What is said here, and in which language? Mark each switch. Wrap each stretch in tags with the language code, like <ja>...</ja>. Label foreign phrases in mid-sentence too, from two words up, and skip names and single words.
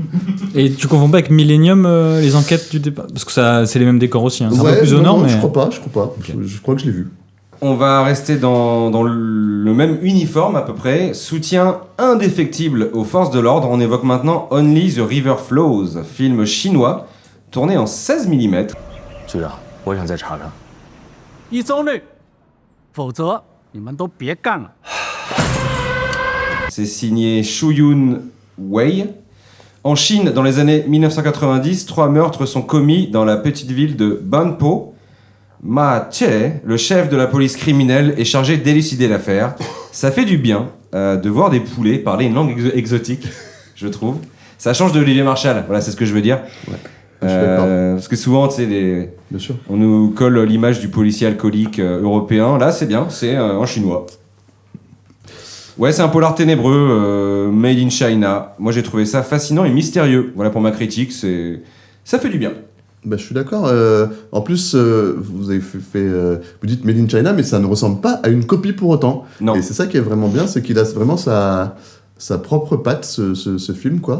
<fr>Et tu confonds pas avec Millennium les enquêtes du départ parce que ça, c'est les mêmes décors aussi. Hein. C'est un peu plus au non, nord, non, mais je crois pas. Je crois que je l'ai vu. On va rester dans le même uniforme à peu près. Soutien indéfectible aux forces de l'ordre. On évoque maintenant Only the River Flows, film chinois tourné en 16 mm.</fr> <zh>局长，我想再查查。 1周内，否则你们都别干了。</zh> <fr>C'est signé Shu Yun Wei. En Chine, dans les années 1990, 3 meurtres sont commis dans la petite ville de Banpo. Ma Che, le chef de la police criminelle, est chargé d'élucider l'affaire. Ça fait du bien de voir des poulets parler une langue exotique, je trouve. Ça change de Olivier Marchal, voilà, c'est ce que je veux dire. Ouais. Je suis d'accord. Parce que souvent, tu sais, Bien sûr. on nous colle l'image du policier alcoolique européen. Là, c'est bien, c'est en chinois. Ouais, c'est un polar ténébreux,</fr> <en>made in China.</en> <fr>Moi, j'ai trouvé ça fascinant et mystérieux. Voilà pour ma critique, ça fait du bien. Bah, je suis d'accord. En plus, vous avez vous dites</fr> <en>Made in China,</en> <fr>mais ça ne ressemble pas à une copie pour autant. Non. Et c'est ça qui est vraiment bien, c'est qu'il a vraiment sa propre patte, ce film, quoi.</fr>